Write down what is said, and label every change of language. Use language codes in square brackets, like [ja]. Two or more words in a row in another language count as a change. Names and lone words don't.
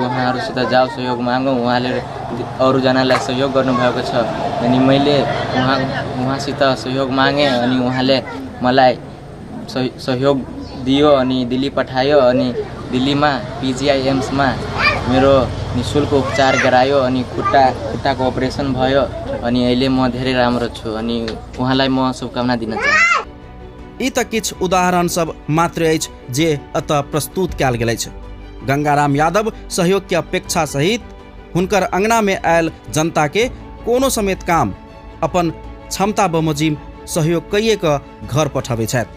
[ne] उहाँहरूसित जाऊ सहयोग मागौँ, उहाँले अरूजनालाई सहयोग गर्नुभएको छ अनि मैले उहाँसित सहयोग मागेँ अनि उहाँले मलाई सहयोग दियो अनि दिल्ली पठायो अनि दिल्लीमा पीजीआई एम्समा मेरो निःशुल्क उपचार गरायो अनि खुट्टाको अपरेसन भयो अनि अहिले म धेरै राम्रो छु अनि उहाँलाई म शुभकामना दिन चाहन्छु। [mai] ई त किछु उदाहरण सब मात्र अछि जे अतः प्रस्तुत कयल गेल अछि। गंगाराम यादव सहयोग के अपेक्षा सहित हुनकर अंगना में आयल जनता के कोनो समेत काम अपन क्षमता बमोजिम सहयोग कइए क घर पठाबै छथि।